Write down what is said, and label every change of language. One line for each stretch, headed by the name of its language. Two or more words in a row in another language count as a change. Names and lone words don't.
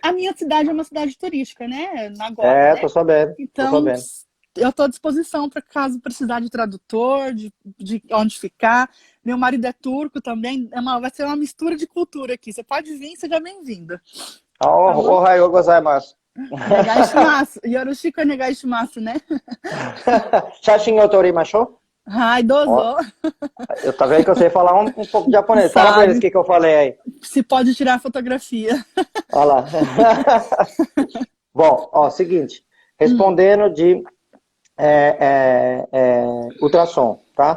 Portuguese: A minha cidade é uma cidade turística, né? Nagoya, É, né? tô sabendo, tô Então, sabendo. eu estou à disposição para caso precisar de tradutor, de onde ficar. Meu marido é turco também, vai ser uma mistura de cultura aqui. Você pode vir, seja bem-vinda, tá bom?
Japanese: おはようございます. お願いします. よろしくお願いします,
Portuguese: né?
Japanese: 写真を撮りましょう?
Portuguese: Ai, Ó, dozo. eu tá vendo que eu sei falar um pouco de japonês. Fala pra eles o Sabe, que eu falei aí. se pode tirar fotografia. Olha lá. Bom, ó, seguinte. Hum, Respondendo de ultrassom, tá?